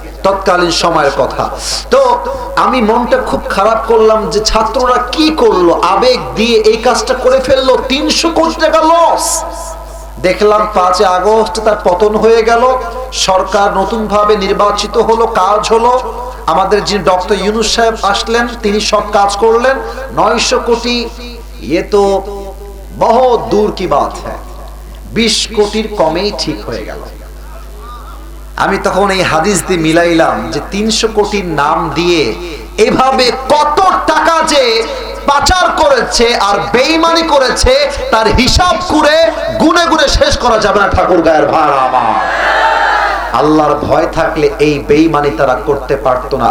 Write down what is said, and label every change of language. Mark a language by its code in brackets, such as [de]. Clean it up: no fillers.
[bn] তৎকালীন সময়ের কথা। তো আমি মনটা খুব খারাপ করলাম যে ছাত্ররা কি করলো, আবেগ দিয়ে এই কাজটা করে ফেললো, 300 কোটি টাকা লস। দেখলাম 5 আগস্ট তার পতন হয়ে গেল, সরকার নতুন ভাবে নির্বাচিত হলো, কাজ হলো। আমাদের যিনি ডক্টর ইউনূস সাহেব আসলেন, তিনি সব কাজ করলেন। 900 কোটি, [hi] ये तो बहुत दूर की बात है, [bn] 20 কোটির কমেই ঠিক হয়ে গেল। আমি তখন এই হাদিস দিয়ে মিলাইলাম যে 300 কোটির নাম দিয়ে এভাবে কত টাকা যে পাচার করেছে আর বেঈমানি করেছে, তার হিসাব করে গুনে গুনে শেষ করা যাবে না। ঠাকুর গায়ের ভাড়া আমার, আল্লাহর ভয় থাকলে এই বেঈমানি তারা করতে পারতো না।